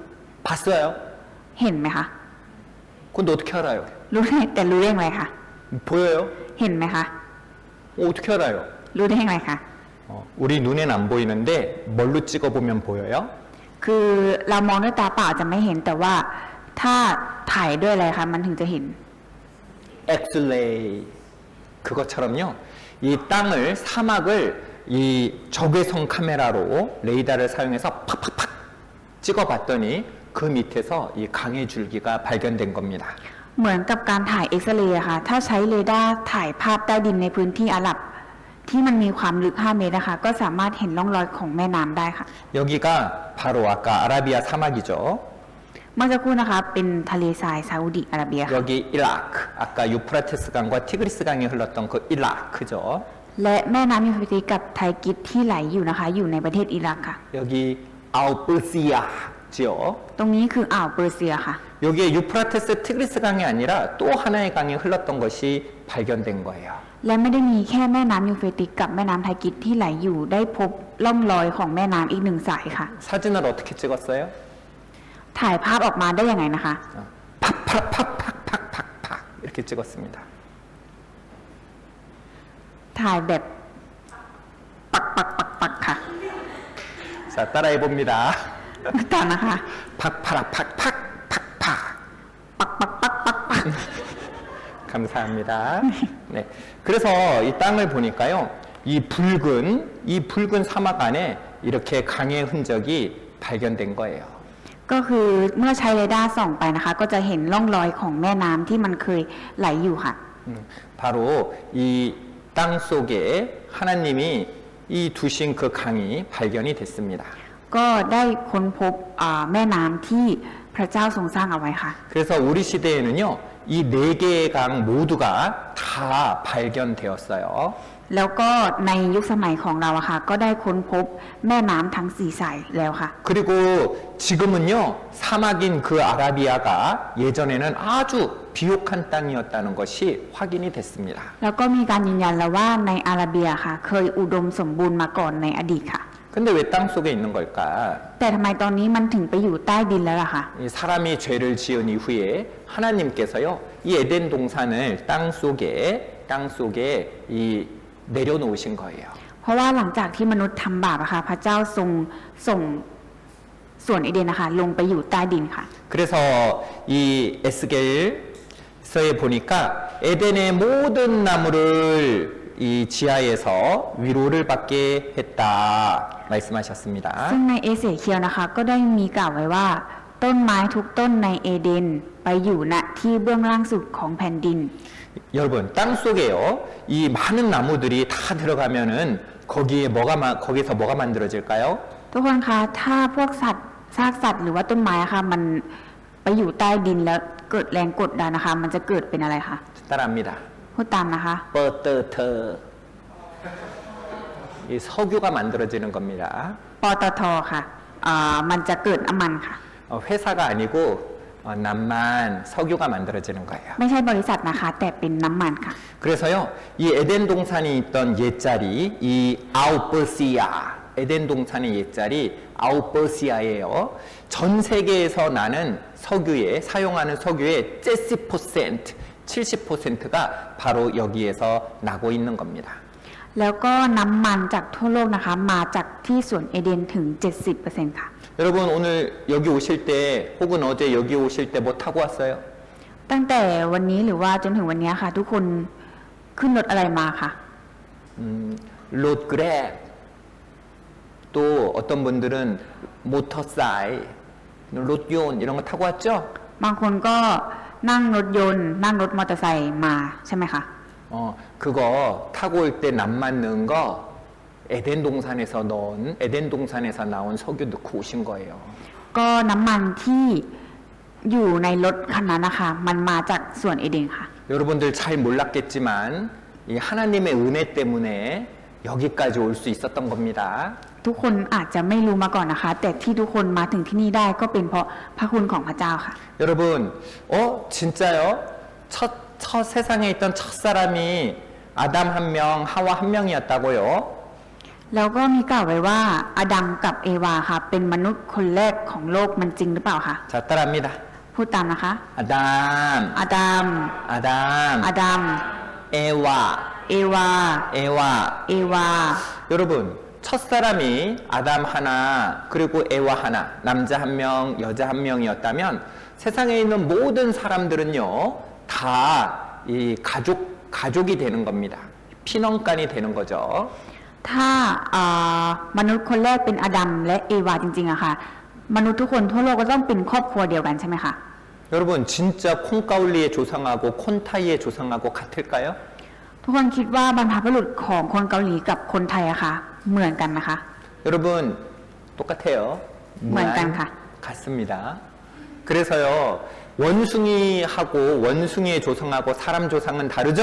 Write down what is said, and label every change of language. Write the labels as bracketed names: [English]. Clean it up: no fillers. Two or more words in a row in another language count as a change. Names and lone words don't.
[Korean] 봤어요? [Thai] เห็นไหมคะ [Korean] 근데 어떻게 알아요? [Thai] รู้ได้แต่รู้ได้อย่างไรคะ [Korean] 보여요? [Thai] เห็นไหมคะ [Korean] 어떻게 알아요? [Thai] รู้ได้ยังไงคะ [Korean] 우리 눈엔 안 보이는데 뭘로 찍어보면 보여요? [Thai] คือเรามองด้วยตาเปล่าจะไม่เห็นแต่ว่าถ้าถ่ายด้วยอะไรคะมันถึงจะเห็น [Korean] 엑스레이 그것처럼요. 이 땅을 사막을 이 적외선 카메라로 레이더를 사용해서 팍팍팍 찍어봤더니 그 밑에서 이 강의 줄기가 발견된 겁니다. [Thai] เหมือนกับการถ่ายเอ็กซเรย์อะค่ะถ้าใช้เรดาร์ถ่ายภาพใต้ดินในพื้นที่อาหรับ ที่มันมีความลึก 5 เมตรนะคะก็สามารถเห็นร่องรอยของแม่น้ำได้ค่ะ [Korean] 여기가 바로 아까 아라비아 사막이죠. [Thai] เมื่อสักครู่นะคะเป็นทะเลทรายซาอุดิอาระเบียค่ะ [Korean] 여기 이라크 아까 유프라테스 강과 티그리스 강이 흘렀던 그 이라크죠. [Thai] และแม่น้ำยูเฟรติสกับไทกิสที่ไหลอยู่นะคะ อยู่ในประเทศอิรักค่ะ [Korean] 여기 아우프시아죠. [Thai] ตรงนี้คืออ่าวเปอร์เซียค่ะ [Korean] 여기에 유프라테스 티그리스 강이 아니라 또 하나의 강이 흘렀던 것이 발견된 거예요. [Thai] และไม่ได้มีแค่แม่น้ำยูเฟรติสกับแม่น้ำไทกิสที่ไหลอยู่ได้พบร่องรอยของแม่น้ำอีกหนึ่งสายค่ะ [Korean] 사진을 어떻게 찍었어요? [Thai] ถ่ายภาพออกมาได้ยังไงนะคะ [Korean] 팍팍팍팍팍팍팍 이렇게 찍었습니다. [Thai] ถ่ายแบบปักปักปักปักค่ะ [Korean] 자 따라해 봅니다. [Thai] ตามนะคะ [Korean] 팍파라 팍팍 팍팍 [Thai] ปักปักปักปักปัก [Korean] 감사합니다. 네. 그래서 이 땅을 보니까요. 이 붉은 사막 안에 이렇게 강의 흔적이 발견된 거예요. [Thai] ก็คือเมื่อใช้เรดาร์ส่องไปนะคะ ก็จะเห็นร่องรอยของแม่น้ำที่มันเคยไหลอยู่ค่ะ [Korean] 바로 이 땅 속에 하나님이 이 두신 그 강이 발견이 됐습니다. [Thai] ก็ได้ค้นพบแม่น้ำที่พระเจ้าทรงสร้างเอาไว้ค่ะ [Korean] 그래서 우리 시대에는요, 이 네 개의 강 모두가 다 발견되었어요. [Thai] แล้วก็ในยุคสมัยของเราอะค่ะ ก็ได้ค้นพบแม่น้ำทั้งสี่สายแล้วค่ะ [Korean] 그리고 지금은요, 사막인 그 아라비아가 예전에는 아주 비옥한 땅이었다는 것이 확인이 됐습니다. [Thai] แล้วก็มีการยืนยันแล้วว่าในอาระเบียค่ะ เคยอุดมสมบูรณ์มาก่อนในอดีตค่ะ [Korean] 근데 왜 땅 속에 있는 걸까? [Thai] แต่ทำไมตอนนี้มันถึงไปอยู่ใต้ดินแล้วล่ะคะ [Korean] 이 사람이 죄를 지은 이후에 하나님께서요, 이 에덴 동산을 땅 속에 이 내려놓으신 거예요. [Thai] เพราะว่าหลังจากที่มนุษย์ทำบาปอะค่ะ พระเจ้าทรงส่งส่วนเอเดนนะคะลงไปอยู่ใต้ดินค่ะ [Korean] 그래서 이 에스겔서에 보니까 에덴의 모든 나무를 이 지하에서 위로를 받게 했다 말씀하셨습니다. [Thai] ซึ่งในเอเสเคียลนะคะ ก็ได้มีกล่าวไว้ว่า ต้นไม้ทุกต้นในเอเดนไปอยู่ณที่เบื้องล่างสุดของแผ่นดิน [Korean] 여러분 땅 속에요 이 많은 나무들이 다 들어가면은 거기서 뭐가 만들어질까요? [Thai] ทุกคนคะถ้าพวกสัตว์ซากสัตว์หรือว่าต้นไม้อะค่ะมันไปอยู่ใต้ดินแล้วเกิดแรงกดดันนะคะ มันจะเกิดเป็นอะไรคะ [Korean] 따라합니다. [Thai] พูดตามนะคะ [Korean] 버터터 이 석유가 만들어지는 겁니다. [Thai] ปตทค่ะมันจะเกิดน้ำมันค่ะ [Korean] 회사가 아니고 남만 석유가 만들어지는 거예요. [Thai] ไม่ใช่บริษัทนะคะ แต่เป็นน้ำมันค่ะ [Korean] 그래서요, 이 에덴 동산이 있던 옛자리, 이 아우버시아, 에덴 동산의 옛자리 아우버시아예요. 전 세계에서 나는 사용하는 석유의 70%가 바로 여기에서 나고 있는 겁니다. [Thai] แล้วก็น้ำมันจากทั่วโลกนะคะ มาจากที่สวนเอเดนถึง 70% ค่ะ [Korean] 여러분 오늘 여기 오실 때 혹은 어제 여기 오실 때 뭐 타고 왔어요? [Thai] ตั้งแต่วันนี้หรือว่าจนถึงวันนี้ค่ะ ทุกคนขึ้นรถอะไรมาค่ะ [Korean] 롯그랩 또 어떤 분들은 모터사이, 롯yon 이런 거 타고 왔죠? [Thai] บางคนก็นั่งรถยนต์ นั่งรถมอเตอร์ไซค์มาใช่ไหมคะ [Korean] 그거 타고 올 때 남 맞는 거 에덴 동산에서 나온 석유 넣고 오신 거예요. [Thai] ก็น้ำมันที่อยู่ในรถคันนั้นนะคะ มันมาจากสวนเอเดนค่ะ [Korean] 여러분들 잘 몰랐겠지만 이 하나님의 은혜 때문에 여기까지 올 수 있었던 겁니다. [Thai] ทุกคนอาจจะไม่รู้มาก่อนนะคะ แต่ที่ทุกคนมาถึงที่นี่ได้ก็เป็นเพราะพระคุณของพระเจ้าค่ะ [Korean] 여러분, 진짜요? 첫 세상에 있던 첫 사람이 아담 한 명, 하와 한 명이었다고요? [Thai] แล้วก็มีกล่าวไว้ว่าอาดัมกับเอวาค่ะ เป็นมนุษย์คนแรกของโลกมันจริงหรือเปล่าคะ [Korean] 자, 따라합니다. [Thai] พูดตามนะคะ [Korean] 아담, [Thai] อาดัม [Korean] 아담, [Thai] อาดัม [Korean] 에와, [Thai] เอวา [Korean] 에와. [Thai] เอวา [Korean] 여러분, 첫사람이 아담 하나, 그리고 에와 하나, 남자 한 명, 여자 한 명이었다면 세상에 있는 모든 사람들은요, 다 이 가족이 되는 겁니다. 피넌간이 되는 거죠. [Thai] ถ้ามนุษย์คนแรกเป็นอดัมและเอวาจริงๆอะค่ะ มนุษย์ทุกคนทั่วโลกก็ต้องเป็นครอบครัวเดียวกันใช่ไหมคะ [Korean] 여러분, 진짜 콩가울리의 조상하고 콘타이의 조상하고 같을까요? [Thai] ทุกคนคิดว่าบรรพบุรุษของคนเกาหลีกับคนไทยอะค่ะ เหมือนกันนะคะ [Korean] 여러분, 똑같아요. 무한단가. 같습니다. 그래서요, 원숭이하고 원숭이의 조상하고 사람 조상은 다르죠?